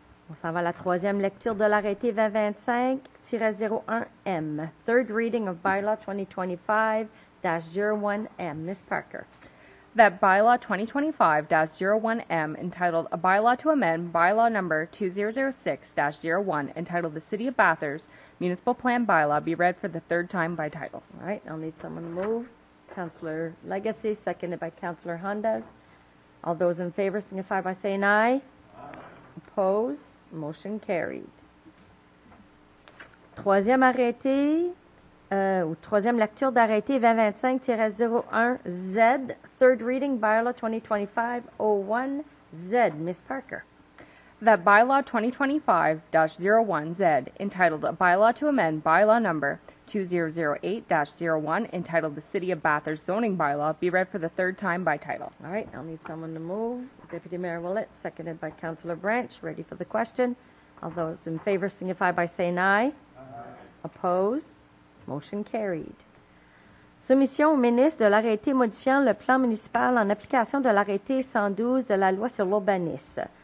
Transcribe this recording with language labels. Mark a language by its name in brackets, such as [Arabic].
[French] On s'en va à la troisième lecture de l'arrêté 2025-01M. [English] Third reading of bylaw 2025-01M. Ms. Parker. That bylaw 2025-01M, entitled A Bylaw to Amend Bylaw Number 2006-01, entitled The City of Bathurst Municipal Plan Bylaw, be read for the third time by title. All right, I'll need someone to move. Councillor Legacy, seconded by Councillor Hondas. All those in favor signify by saying aye. Opposed? Motion carried. [French] Troisième arrêté, ou troisième lecture d'arrêté 2025-01Z, [English] third reading bylaw 2025-01Z. Ms. Parker. That bylaw 2025-01Z, entitled A Bylaw to Amend Bylaw Number 2008-01, entitled The City of Bathurst Zoning Bylaw, be read for the third time by title. All right, I'll need someone to move. Deputy Mayor Willett, seconded by Councillor Branch. Ready for the question? All those in favor signify by saying aye. Opposed? Motion carried. [French] Soumission au ministre de l'arrêté modifiant le plan municipal en application de l'arrêté 112 de la loi sur l'urbanisme.